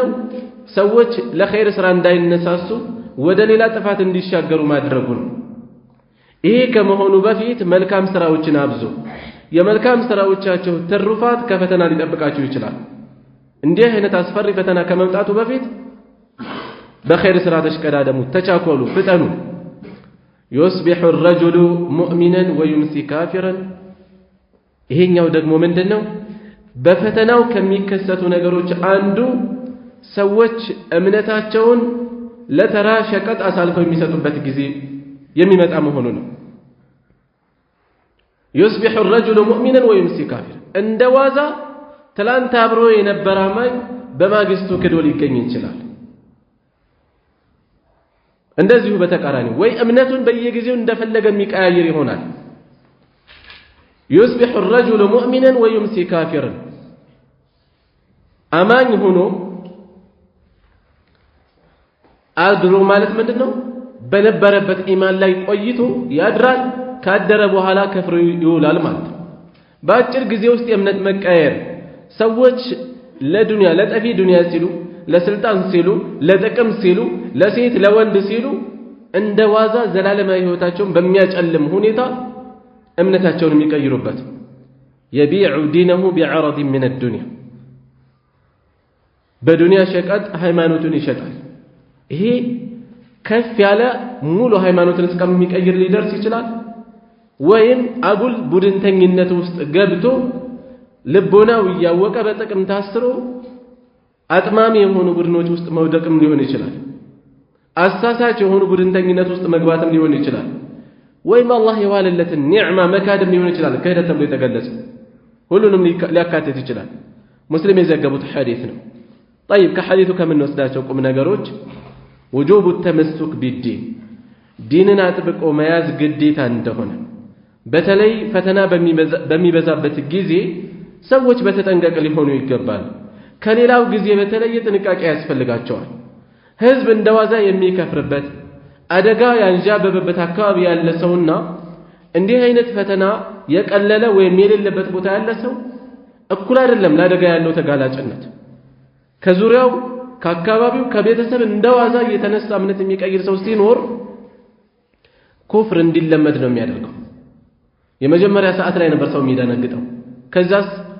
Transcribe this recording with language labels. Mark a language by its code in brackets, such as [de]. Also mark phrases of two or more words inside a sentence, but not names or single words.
[am] ሰዎች ለኸይር ስራ እንዳይነሳሱ ወደ ሌላ ጥፋት እንዲሻገሩ ማድረጉ ነው። ይሄ ከመሆኑ በፊት መልካም ስራዎችን አብዙ። የመልካም ስራዎቻቸው ትሩፋት ከፈተና ሊጠብቃቸው ይችላል። እንዲህ አይነት አስፈሪ ፈተና ከመምጣቱ በፊት በኸይር ስራ ተሽቀዳደሙ፣ ተቻኮሉ፣ ፍጠኑ። [ar] يصبح الرجل مؤمنا ويمسي كافرا [am] ይሄኛው ደግሞ ምንድነው? በፈተናው ከሚከሰቱ ነገሮች አንዱ ሰዎች እምነታቸውን ለተራ ሸቀጥ አሳልፈው የሚሰጡበት ጊዜ የሚመጣ መሆኑ ነው። [ar] يصبح الرجل مؤمنا ويمسي كافرا [am] እንደ ዋዛ ትላንት አብሮ የነበረ አማኝ በማግስቱ ክዶ ሊገኝ ይችላል። እንደዚሁ በተቃራኒ ወይ እምነቱን በየጊዜው እንደፈለገ የሚቀያየር ይሆናል። [ar] يصبح الرجل مؤمنا ويمسي كافرا [am] አማኝ ሆኖ አድሮ ማለት ምንድነው? በነበረበት ኢማን ላይ ቆይቶ ያድራል። ካደረ በኋላ ከፍሮ ይውላል ማለት ነው። በአጭር ጊዜ ውስጥ የእምነት መቀየር ሰዎች ለዱንያ ለጠፊ ዱንያ ሲሉ፣ ለስልጣን ሲሉ፣ ለጥቅም ሲሉ፣ ለሴት ለወንድ ሲሉ እንደ ዋዛ ዘላለማዊ ህይወታቸውን በሚያጨልም ሁኔታ እምነታቸውን የሚቀይሩበት [ar] يبيع دينه بعرض من الدنيا [am] በዱንያ ሸቀጥ ሃይማኖቱን ይሸጣል። ይሄ ከፍ ያለ ሙሉ ሃይማኖትን እስከሚቀይር ሊደርስ ይችላል። ወይም አጉል ቡድንተኝነት ውስጥ ገብቶ ልቦናው ያወቀ በጥቅም ታስሮ አጥማሚ የሆኑ ቡድኖች ውስጥ መውደቅም ሊሆን ይችላል። አሳሳች የሆኑ ቡድንተኝነት ውስጥ መግባትም ሊሆን ይችላል። ወይም አላህ የዋለለትን ኒዕማ መካድም ሊሆን ይችላል። ክህደት ተብሎ የተገለጸ ሁሉንም ሊያካትት ይችላል። ሙስሊም የዘገቡት ሐዲስ ነው። طيب ከሐዲሱ ከምንወስዳቸው ቁም ነገሮች [ar] وجوب التمسك بالدين [am] ዲንን አጥብቆ መያዝ ግዴታ እንደሆነ፣ በተለይ ፈተና በሚበዛበት ጊዜ ሰዎች በተጠንቀቅ ሊሆኑ ይገባል። ከሌላው ጊዜ በተለየ ጥንቃቄ ያስፈልጋቸዋል። ህዝብ እንደዋዛ የሚከፍርበት አደጋ ያንዣበበበት አካባቢ ያለ ሰውና እንዲህ አይነት ፈተና የቀለለ ወይም የሌለበት ቦታ ያለ ሰው እኩል አይደለም ለአደጋ ያለው ተጋላጭነት። ከዙሪያው ከአካባቢው ከቤተሰብ እንደዋዛ የተነሳ እምነት የሚቀይር ሰው ሲኖር ኩፍር እንዲለመድ ነው የሚያደርገው። የመጀመሪያ ሰዓት ላይ ነበር ሰው የሚደነግጠው። ከዛስ